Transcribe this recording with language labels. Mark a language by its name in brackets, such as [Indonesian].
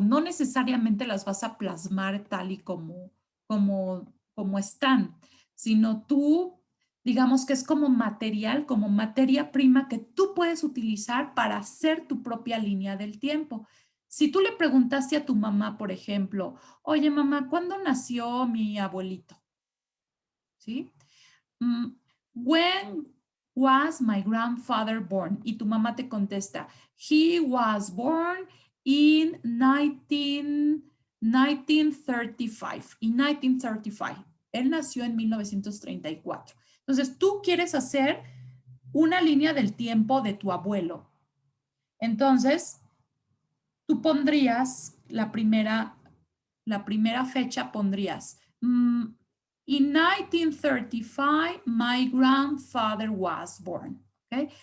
[Spanish] No necesariamente las vas a plasmar tal y como están, sino tú, digamos que es como material, como materia prima que tú puedes utilizar para hacer tu propia línea del tiempo. Si tú le preguntaste a tu mamá, por ejemplo, oye mamá, ¿cuándo nació mi abuelito? ¿Sí? [English] When was my grandfather born? [Spanish] Y tu mamá te contesta, [English] he was born in 1935. In 1935. [Spanish] Él nació en 1934. Entonces, tú quieres hacer una línea del tiempo de tu abuelo. Entonces, tú pondrías la primera fecha, pondrías [English] in 1935, my grandfather was born. [Spanish] ¿Okay?